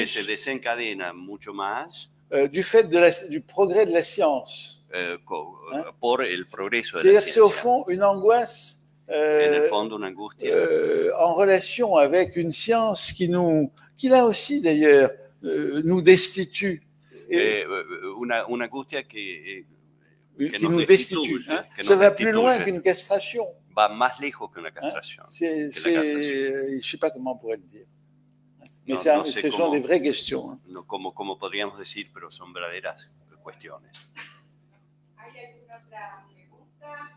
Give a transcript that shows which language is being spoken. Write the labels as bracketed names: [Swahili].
[Spanish] que se desencadena mucho más [French] du fait du progrès de la science. [Spanish] Por el progreso de la ciencia. [French] C'est au fond une angoisse [Spanish] en el fondo una angustia [French] en relation avec une science qui là aussi d'ailleurs nous destitue. [Spanish] Una angustia que [French] nous destitue. Ça va plus loin qu'une castration. [Spanish] Va más lejos que una castración. [French] Je ne sais pas comment on pourrait le dire. Mais ce sont des vraies questions. [Spanish] No, como podríamos decir, pero son verdaderas cuestiones. ¿Hay alguna otra pregunta?